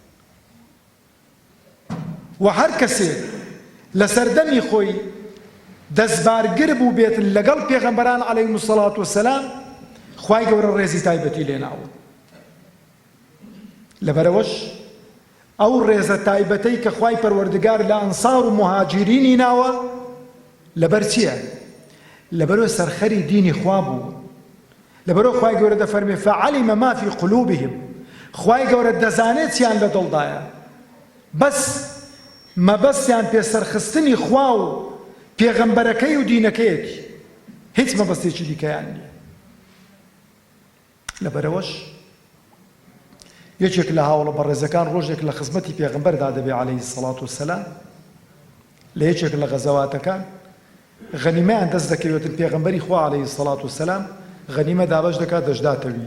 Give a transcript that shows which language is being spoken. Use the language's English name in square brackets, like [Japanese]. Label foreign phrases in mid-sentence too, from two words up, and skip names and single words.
[Central Kurdish] و هەر کەسێک لە سەردەمی خۆی دەستبارگر بوو بێت لەگەڵ پێغەمبەران [Arabic] عەلەیهیمو سەڵات وسەلام، [Central Kurdish] خوای گەورە ڕێزی تایبەتی لێناوە. لەبەرەوەش ئەو ڕێزە تایبەتەی کە خوای پەروەردگار لە ئەنسار و مهاجرینی ناوە، لەبەر چییە؟ لەبەرەوە سەرخەری دینی خوا بوو. لەبەرەوە خوای گەورە دەفەرمێ: [Arabic] فعلم ما في قلوبهم. [Central Kurdish] خوای گەورە دەزانێت چیان لە دڵدایە، بەس مەبەستیان پێ سەرخستنی خوا و پێغەمبەرەکەی و دینەکەیەتی، هیچ مەبەستێکی دیکەیان نییە. لەبەرەوەش یەکێک لە هاوڵە بەڕێزەکان ڕۆژێک لە خزمەتی پێغەمبەردا دەبێ [Arabic] عەلەیهی سەڵات وسەلام، [Central Kurdish] لە یەکێک لە غەزەواتەکان غەنیمەیان دەست دەکەوێتن، پێغەمبەری خوا [Arabic] عەلەیهی سەڵات وسەلام [Central Kurdish] غەنیمە دابەش دەکات، دەشداتەوی.